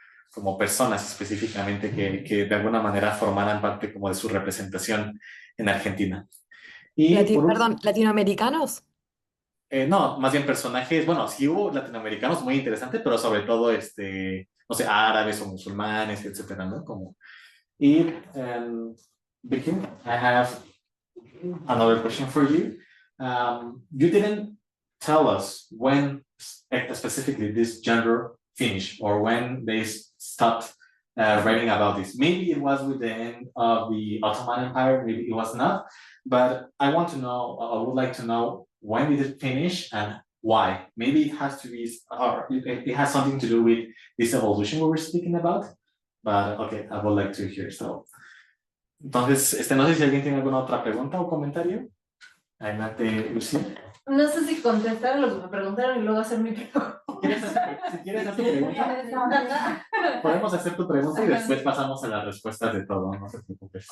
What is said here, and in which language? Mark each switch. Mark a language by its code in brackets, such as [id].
[es] Como personas específicamente que de alguna manera formaran parte como de su representación en Argentina. Y por último, Perdón, ¿latinoamericanos? no, más bien personajes, bueno, sí hubo latinoamericanos muy interesantes, pero sobre todo, no sé, árabes o musulmanes, etcétera, ¿no? [en] Y, Vicky, I have another question for you. You didn't tell us when specifically this genre finished or when they stopped writing about this. Maybe it was with the end of the Ottoman Empire, maybe it was not, but I would like to know when did it finish and why? Maybe it has to be, or it has something to do with this evolution we were speaking about, but okay, I would like to hear. [es] So, entonces, no sé si alguien tiene alguna otra pregunta o comentario. Adelante, Lucía. No sé si contestar lo que me preguntaron y luego hacer mi pregunta. Si quieres hacer tu pregunta, podemos hacer tu pregunta y después pasamos a las respuestas de todo, no te preocupes.